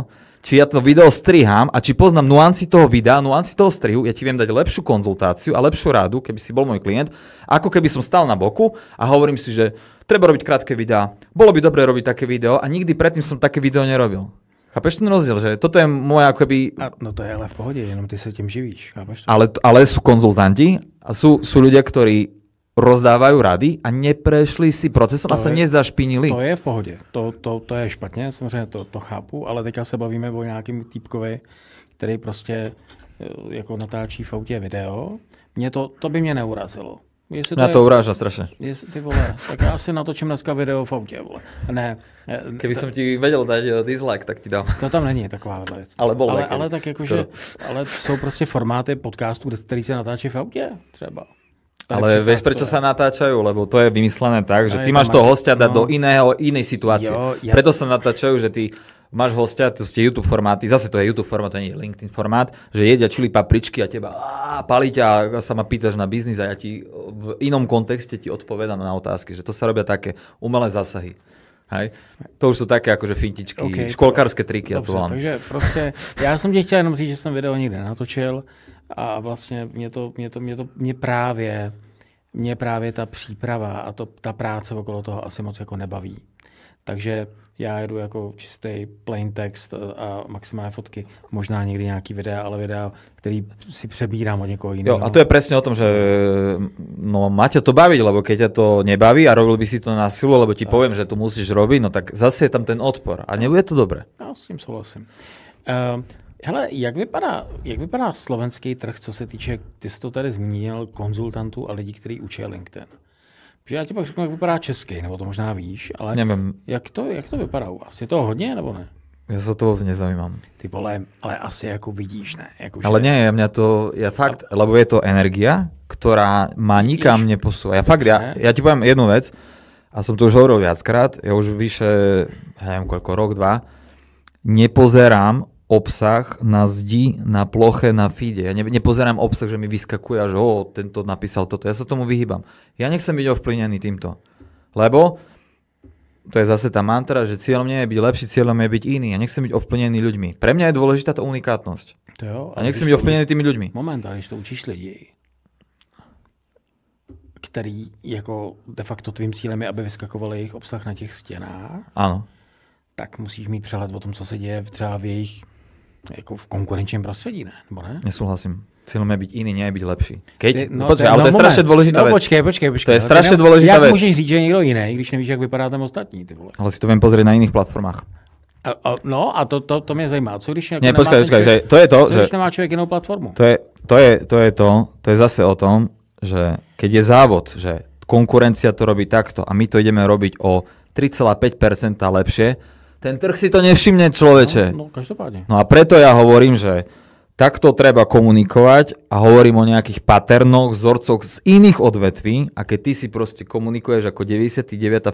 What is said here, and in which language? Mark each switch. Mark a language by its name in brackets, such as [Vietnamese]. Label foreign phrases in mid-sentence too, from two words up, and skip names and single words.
[Slovak] Či ja to video strihám a či poznám nuancy toho videa, nuancy toho strihu, ja ti viem dať lepšiu konzultáciu a lepšiu radu, keby si bol môj klient, ako keby som stál na boku a hovorím si, že treba robiť krátke videá. Bolo by dobre robiť také video a nikdy predtým som také video nerobil. Chápeš ten rozdiel, že toto je moja akoby... [Czech] No to je ale v pohodě, jenom ty se tím živíš, chápeš to? [Slovak] Ale sú konzultanti a sú ľudia, ktorí rozdávajú rady a neprešli si procesom a sa nezašpinili. [Czech] To je v pohodě, to je špatně, samozřejmě to chápu, ale teďka se bavíme o nějakým týpkovi, který prostě jako natáčí v autě video. To by mě neurazilo. [Slovak] Mňa to uráža strašne. [Czech] Ty vole, tak já si natočím dneska video v autě, vole. Ne. [Slovak] Keby som ti vedel dať dislike, tak ti dám. [Czech] To tam není taková věc. Ale tak jakože, ale jsou prostě formáty podcastů, který se natáčí v autě třeba. [Slovak] Ale vieš, prečo sa natáčajú? Lebo to je vymyslené tak, že ty máš toho hostia dať do inej situácie. Preto sa natáčajú, že ty máš hostia, to ste YouTube formáty, zase to je YouTube formát, to nie je LinkedIn formát, že jedia čili papričky a teba palí ťa a sa ma pýtaš na biznis a ja ti v inom kontexte ti odpovedám na otázky, že to sa robia také umelé zásahy. Hej. To už sú také akože fintičky, školkárske triky, ja to volám. Takže proste, ja som [Czech] ti chtěl jenom říct, že som video nikde natočil a vlastně mě právě ta příprava a ta práce okolo toho asi moc jako nebaví. Takže já jedu jako čistý [English] plain text [Czech] a maximálně fotky, možná někdy nějaký videa, ale videa, který si přebírám od někoho jiného. [Slovak] Jo, a to je presne o tom, že no má ťa to baviť, lebo keď ťa to nebaví a robil by si to na silu, lebo ti poviem, že to musíš robiť, no tak zase je tam ten odpor a nebude to dobré. [Czech] No, s tím souhlasím. Hele, jak vypadá slovenský trh, co se týče, ty jsi to tady zmínil, konzultantů a lidí, kteří učí LinkedIn? Že já ti pak řeknu, jak vypadá český, nebo to možná víš, ale nevím. Jak to vypadá u vás? Je toho hodně, nebo ne? [Slovak] Ja sa toho nezaujímam. [Czech] Ty vole, ale asi jako vidíš, ne? Jako, [Slovak] ale nie, mňa to, fakt, lebo je to energia, ktorá ma nikam neposúva. Ja ti poviem jednu vec, a som to už hovoril viackrát, ja už vyše, neviem koľko, rok, 2, nepozerám obsah na zdi, na ploche, na feede. Ja nepozerám obsah, že mi vyskakuje, že tento napísal toto. Ja sa tomu vyhýbam. Ja nechcem byť ovplyvnený týmto. Lebo to je zase tá mantra, že cieľom nie je byť lepší, cieľom je byť iný. Ja nechcem byť ovplyvnený ľuďmi. Pre mňa je dôležitá tá unikátnosť. A nechcem byť ovplyvnený tými ľuďmi. Moment, [Czech] ale když to učíš lidi, který jako de facto tvým cílem je, aby vyskakoval jejich obsah na těch stěnách, [Slovak] áno, [Czech] tak musíš mít přehled o tom, co se děje třeba v jejich jako v konkurenčním prostředí, ne? Nebo ne? [Slovak] Nesúhlasím. Cieľom je byť iný, nie je byť lepší. Ale to je strašne dôležitá vec. [Czech] Počkej. [Slovak] To je strašne dôležitá vec. [Czech] Jak môžeš říct, že je niekto iný, když nevíš, jak vypadá tam ostatní, ty vole? [Slovak] Ale si to viem pozrieť na iných platformách. [Czech] No a to mě zajímá. Co když [Slovak] nie, počkaj, že to je to, že [Czech] když nemá človek inou platformu? [Slovak] To je zase o tom, že keď je závod, že konkurencia to robí takto a my to ideme robiť o 3,5% lepšie, ten trh si to nevšimne, človeče. No, každopádne. No a preto ja hovorím, že takto treba komunikovať a hovorím o nejakých paternoch, vzorcoch z iných odvetví a keď ty si proste komunikuješ ako 99.